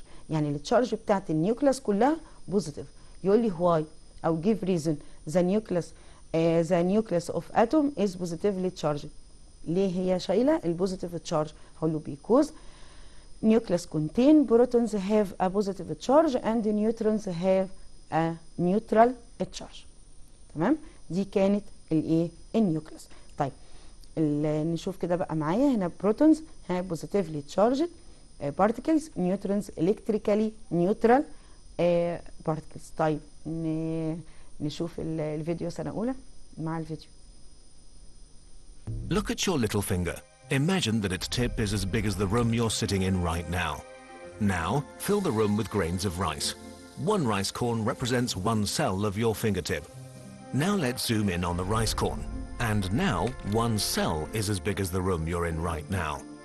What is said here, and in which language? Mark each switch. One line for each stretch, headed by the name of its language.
Arabic: يعني التشارج بتاعت النيوكليس كلها positive. يقول لي
English: why أو give reason the nucleus of atom is positively charged.
Arabic: ليه هي شايلة البوزيتيف تشارج؟ هقول له
English: because nucleus contain protons have a positive charge and neutrons have a neutral charge.
Arabic: تمام. دي كانت الايه النيوكليس. طيب نشوف كده بقى معايا هنا
English: protons have positively charged particles. neutrons electrically neutral particles.
Arabic: طيب نشوف الفيديو سنة أولى مع الفيديو.
English: Look at your little finger. Imagine that its tip is as big as the room you're sitting in right now. Now, fill the room with grains of rice. One rice corn represents one cell of your fingertip. Now let's zoom in on the rice corn. And now, one cell is as big as the room you're in right now.